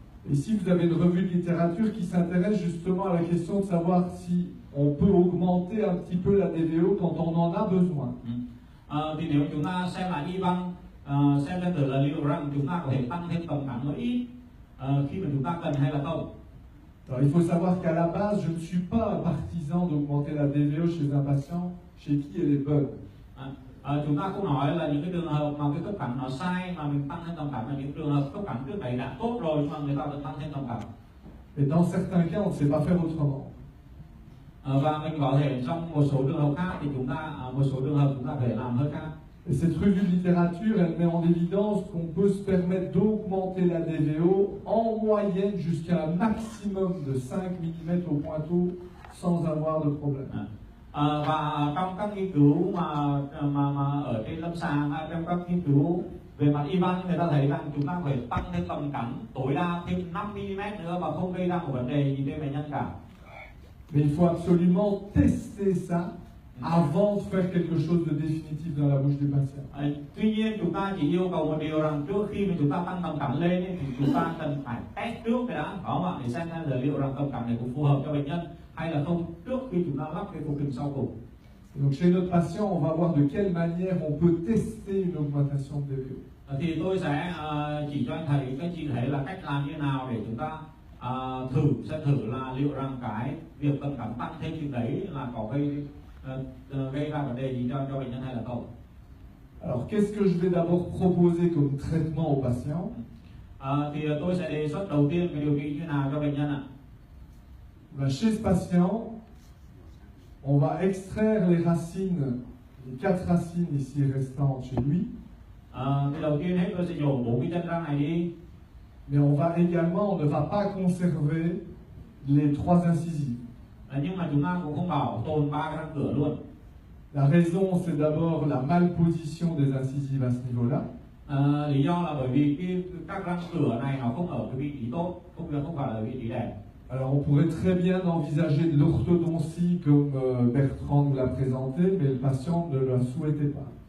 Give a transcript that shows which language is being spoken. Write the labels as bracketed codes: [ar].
[fr] Ici, vous avez une revue de littérature qui s'intéresse justement à la question de savoir si on peut augmenter un petit peu la DVO quand on en a besoin. [vi] Thì nếu chúng ta xem lại y văn, xem lên thử là liệu rằng chúng ta có thể tăng thêm tầm cắn một ít khi mà chúng ta cần hay là không. [fr] Alors, il faut savoir qu'à la base, je ne suis pas un partisan d'augmenter la DVO chez un patient chez qui elle est bonne. [vi] Chúng ta không nói là những cái trường hợp mà cái khớp cắn nó sai mà mình tăng thêm tầm cắn, là những trường hợp khớp cắn trước đấy đã tốt rồi nhưng mà người ta vẫn tăng thêm tầm cắn. [fr] Et dans certains cas, on ne sait pas faire autrement. [vi] Và mình có thể trong một số trường hợp khác thì chúng ta phải làm hơi khác. [fr] Et cette revue de littérature, elle met en évidence qu'on peut se permettre d'augmenter la DVO en moyenne jusqu'à un maximum de 5 mm au pointeau sans avoir de problème. [vi] Và trong các nghiên cứu mà ở trên lâm sàng, trong các nghiên cứu Về mặt y văn người ta thấy rằng chúng ta phải tăng thêm tầm cắn tối đa thêm 5 mm nữa và không gây ra một vấn đề gì trên bệnh nhân cả. [fr] Mais il faut absolument tester ça avant de faire quelque chose de définitif dans la bouche du patient. [vi] Tuy nhiên chúng ta chỉ yêu cầu một điều rằng trước khi mà chúng ta tăng tầm cắn lên thì chúng ta cần phải test trước cái đã, phải không ạ? Để xem là liệu rằng tầm cắn này cũng phù hợp cho bệnh nhân hay là không trước khi chúng ta lắp cái phục hình sau cùng. [fr] Donc chez notre patient, on va voir de quelle manière on peut tester une augmentation de DVO. [vi] Thì tôi sẽ chỉ cho anh thầy các chị thấy là cách làm như nào để chúng ta sẽ thử là liệu rằng cái việc tầm cắn tăng thêm chừng đấy là có gây ra vấn đề gì cho bệnh nhân hay là không. [fr] Alors qu'est-ce que je vais d'abord proposer comme traitement au patient? [vi] Thì tôi sẽ đề xuất đầu tiên cái điều trị như nào cho bệnh nhân ạ. [fr] Chez ce patient, on va extraire les racines, les 4 racines ici restantes chez lui. [vi] Thì đầu tiên hết tôi sẽ nhổ 4 cái chân răng này đi. [fr] Mais on va également, on ne va pas conserver les 3 incisives. [vi] Nhưng mà chúng ta cũng không bảo tồn 3 cái răng cửa luôn. [fr] La raison, c'est d'abord la malposition des incisives à ce niveau-là. [vi] Lý do là bởi vì các răng cửa này nó không ở cái vị trí tốt, không phải là vị trí đẹp. [fr] Alors on pourrait très bien envisager de l'orthodontie comme Bertrand nous l'a présenté, mais le patient ne le souhaitait pas.